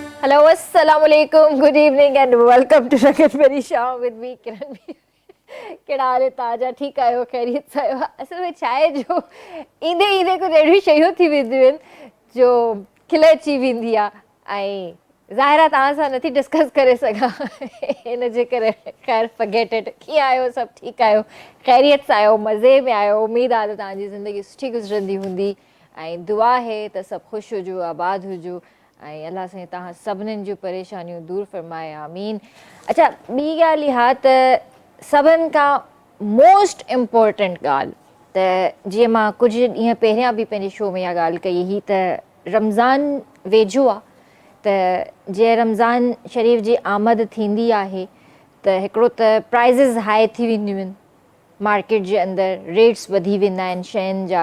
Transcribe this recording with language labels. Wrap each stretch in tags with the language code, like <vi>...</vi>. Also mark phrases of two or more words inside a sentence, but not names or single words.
<en>Hello,</en> <ar>السلام عليكم,</ar> <en>good evening and welcome to Rakat Meri Show with me, Kiran Mir.</en> <sd>कहिड़ा हाल ताज़ा ठीकु आहियो ख़ैरियत सां आहियो? असल में छा आहे जो ईंदे ईंदे कुझु अहिड़ियूं शयूं थी वेंदियूं आहिनि जो खिल अची वेंदी आहे ऐं ज़ाहिर आहे तव्हां सां नथी डिस्कस करे सघां हिन जे करे ख़ैर</sd> <en>forget it.</en> <sd>कीअं आहियो? सभु ठीकु आहियो? ख़ैरियत सां आहियो? मज़े में आहियो? उमेदु आहे त तव्हांजी ज़िंदगी सुठी गुज़रंदी हूंदी ऐं दुआ आहे त सभु ख़ुशि हुजो, आबाद हुजो ऐं अलाह साईं तव्हां सभिनीनि जूं परेशानियूं दूरि फ़रमाए आमीन। अच्छा, ॿी ॻाल्हि इहा त सभिनि खां</sd> <en>most important</en> <sd>ॻाल्हि त जीअं मां कुझु ॾींहं पहिरियां बि पंहिंजे शो में इहा ॻाल्हि कई हुई त रमज़ान वेझो आहे त जीअं रमज़ान शरीफ़ जी आमद थींदी आहे त हिकिड़ो त</sd> <en>prices high</en> <sd>थी वेंदियूं आहिनि मार्केट जे अंदरि, रेट्स वधी वेंदा आहिनि शयुनि जा।</sd>